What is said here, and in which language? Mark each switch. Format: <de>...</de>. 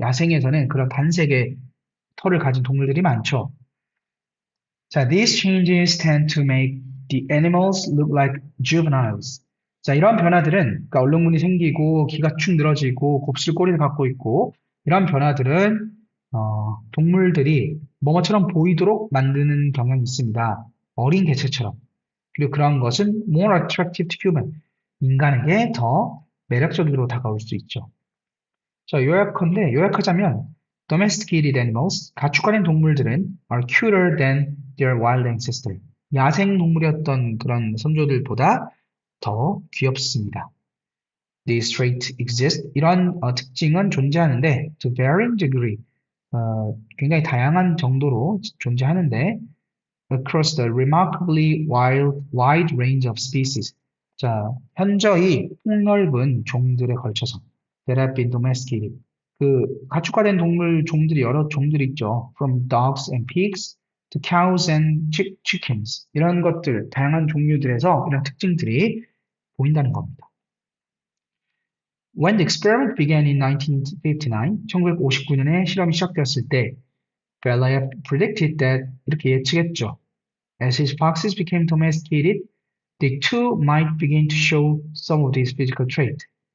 <ko>야생에서는 그런 단색의 털을 가진 동물들이 많죠.</ko> <en>자, these changes tend to make the animals look like juveniles.</en> <ko>자, 이런 변화들은, 그러니까 얼룩무늬 생기고, 귀가 축 늘어지고, 곱슬 꼬리를 갖고 있고, 이런 변화들은, 동물들이 뭐뭐처럼 보이도록 만드는 경향이 있습니다. 어린 개체처럼. 그리고 그런 것은</ko> <en>more attractive to human.</en> <ko>인간에게 더 매력적으로 다가올 수 있죠. 자, 요약하자면,</ko> <en>domesticated animals,</en> <ko>가축화된 동물들은</ko> <en>are cuter than their wild ancestor.</en> <ko>야생 동물이었던 그런 선조들보다 더 귀엽습니다.</ko> <en>These traits exist.</en> <ko>이런 특징은 존재하는데</ko> <en>to varying degree,</en> <ko>굉장히 다양한 정도로 존재하는데</ko> <en>across the remarkably wide range of species.</en> <ko>자, 현저히 폭넓은 종들에 걸쳐서</ko> <en>that have been domesticated.</en> <ko>그 가축화된 동물 종들이 여러 종들이 있죠.</ko> <en>From dogs and pigs to cows and chickens.</en> <ko>이런 것들, 다양한 종류들에서 이런 특징들이 보인다는 겁니다.</ko> <en>When the experiment began in 1959,</en> <ko>1959년에 실험이 시작되었을 때</ko> <en>Belyaev predicted that</en> <ko>이렇게 예측했죠.</ko> <en>As his foxes became domesticated, they too might begin to show some of these physical traits.</en>